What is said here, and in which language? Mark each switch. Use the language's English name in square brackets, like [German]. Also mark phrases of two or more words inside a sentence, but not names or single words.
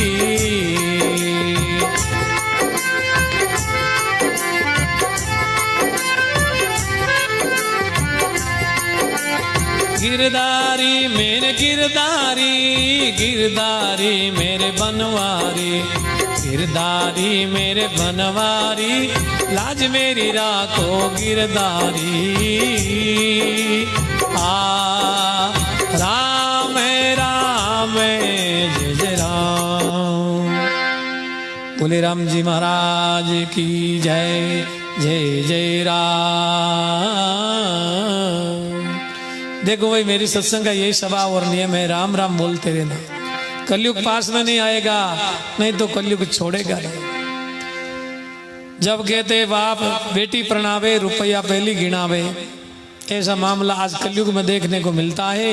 [Hindi] गिरधारी मेरे गिरधारी, गिरधारी मेरे बनवारी, गिरधारी मेरे बनवारी। लाज मेरी राखो गिरधारी। राम राम जय जय राम। बोले राम जी महाराज की जय, जय जय राम। देखो भाई, मेरी सत्संग का यही स्वभाव और नियम है, राम राम बोलते रहना। कलयुग पास में नहीं आएगा, नहीं तो कलयुग छोड़ेगा नहीं। जब कहते बाप बेटी प्रणावे रुपया पहली गिनावे, ऐसा मामला आज कलयुग में देखने को मिलता है।